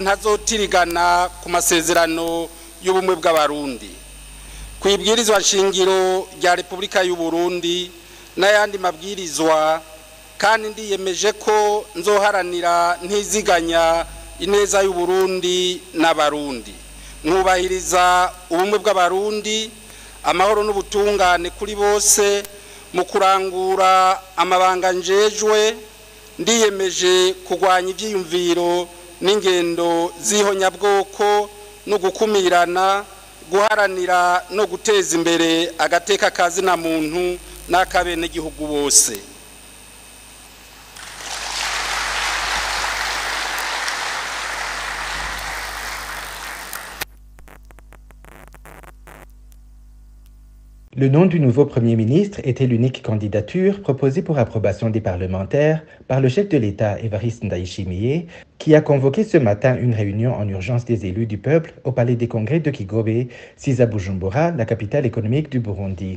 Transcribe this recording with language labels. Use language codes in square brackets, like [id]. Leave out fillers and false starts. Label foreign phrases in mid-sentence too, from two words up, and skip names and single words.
[rn] ntazotirigana ku masezerano y'ubumwe bw'abarundi, kwibwirizwa nshingiro rya Repubulika y'u Burundi n'ayandi mabwirizwa, kandi ndiyemeje ko nzoharanira ntiziganya ineza y'u Burundi n'abarundi, nkubahiriza ubumwe bw'abarundi, amahoro n'ubutungane kuri bose, mu kurangura amabanga njejwe. Ndiyemeje kugwanya ivyiyumviro n'ingendo z'ihonyabwoko no gukumirana, guharanira no guteza imbere agateka kazina muntu n'akabenegihugu bose. [fr] Le nom du nouveau Premier ministre était l'unique candidature proposée pour approbation des parlementaires par le chef de l'État Évariste Ndayishimiye, qui a convoqué ce matin une réunion en urgence des élus du peuple au Palais des Congrès de Kigobe, à Bujumbura, la capitale économique du Burundi.